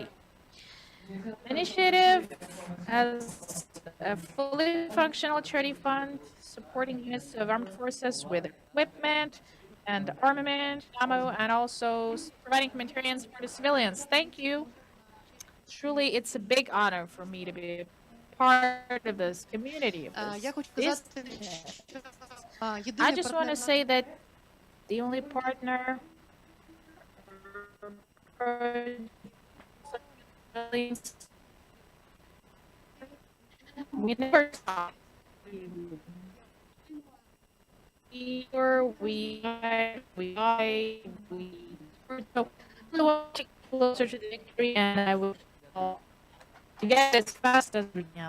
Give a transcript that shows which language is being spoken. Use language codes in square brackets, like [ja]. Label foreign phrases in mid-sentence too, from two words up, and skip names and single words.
[en] Initiative has a fully functional charity fund supporting units of armed forces with equipment and armament, ammo, and also providing humanitarian support to civilians. Thank you. Truly, it's a big honor for me to be part of this community of [uk] Я [en] this [uk] хочу [en] business. [uk] сказати, що [en] I [uk] єдиний [en] just want to [uk] партнер [en] say that the only partner we never talk. We so we want to get closer to the victory, and I will to get as fast as we can.